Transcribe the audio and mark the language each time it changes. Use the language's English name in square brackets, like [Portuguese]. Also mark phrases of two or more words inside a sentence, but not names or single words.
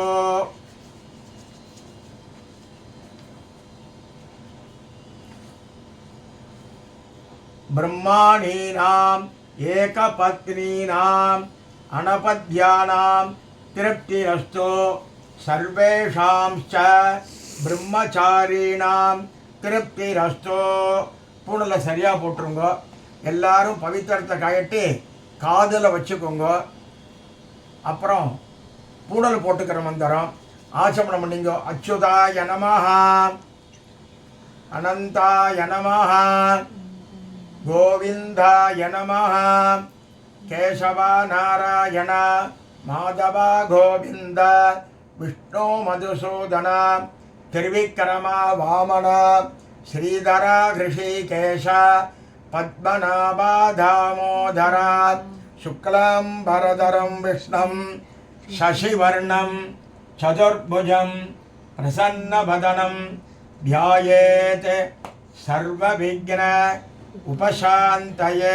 [Sanskrit] ब्रह्माणीनाम् एकपत्नीनाम् अनपद्यानां तृप्तिरस्तु सर्वेषांश्च ब्रह्मचारीणां तृप्तिरस्तु. [Tamil] பூணலை சரியாக போட்டுருங்க. எல்லாரும் பவித்திரத்தை கழட்டி காதில் வச்சுக்கோங்க. அப்புறம் பூணல் போட்டுக்கிற மந்திரம் ஆச்சமனம் பண்ணிங்க. [Sanskrit] अच्युताय नमः, अनन्ताय नमः, गोविंदाय नमः, केशव नारायण माधव गोविंद, विष्णु मधुसूदन त्रिविक्रम वामन श्रीधर ऋषिकेश पद्मनाभ दामोदर शुक्लांबरधरं विष्णुं शशिवर्णं चतुर्भुजं प्रसन्नवदनं ध्यायेत् सर्वविघ्न उपशान्तये.